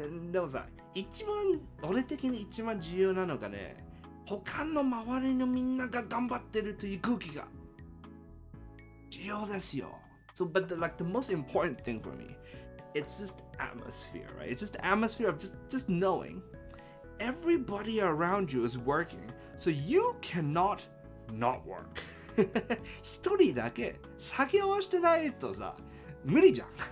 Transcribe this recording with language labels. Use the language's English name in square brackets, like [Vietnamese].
[Japanese] でもさ、俺的に一番重要なのがね、他の周りのみんなが頑張ってるという空気が重要ですよ。 [English] So, but the most important thing for me, it's just atmosphere, right? It's just the atmosphere of just knowing everybody around you is working, so you cannot not work. [Japanese] 一人だけ作業してないとさ、無理じゃん。